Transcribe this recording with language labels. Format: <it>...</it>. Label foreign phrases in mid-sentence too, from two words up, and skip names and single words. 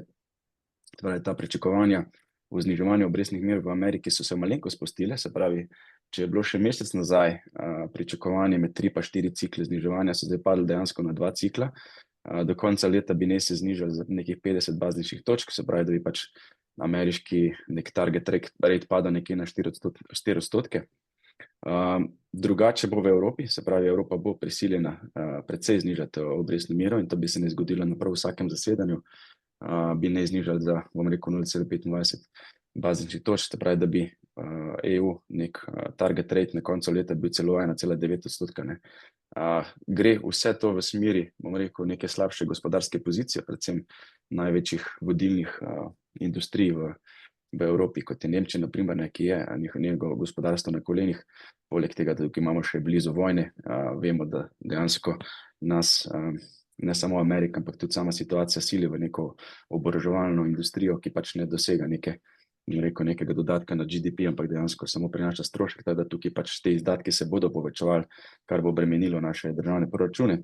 <sl>Torej, ta pričakovanja v zniževanju obrestnih mer v Ameriki so se malenko spustile, se pravi, če je bilo še mesec nazaj pričakovanje med 3 pa 4 cikle zniževanja, so zdaj padli dejansko na 2 cikla. Do konca leta bi se znižali za nekih 50 bazničnih točk, se pravi, da bi pač ameriški nek</sl> <en>target rate</en> <sl>padal nekje na 4%. Drugače bo v Evropi, se pravi, Evropa bo prisiljena precej znižati obrestno mero in to bi se ne zgodilo na prav vsakem zasedanju, bi ne znižali za, bom rekel, 0,25 bazničnih točk, se pravi, da bi EU nek</sl> <en>target rate</en> <sl>na koncu leta bil celo 1,9%, ne. Gre vse to v smeri, bom rekel, neke slabše gospodarske pozicije, predvsem največjih vodilnih industrij v Evropi, kot je Nemčija, na primer, ne, ki je njegovo gospodarstvo na kolenih. Poleg tega, da tukaj imamo še blizu vojne, vemo, da dejansko nas ne samo Amerika, ampak tudi sama situacija sili v neko oboroževalno industrijo, ki pač ne dosega nekega dodatka na GDP, ampak dejansko samo prinaša strošek, tako da tukaj pač te izdatki se bodo povečevali, kar bo bremenilo naše državne proračune.</sl>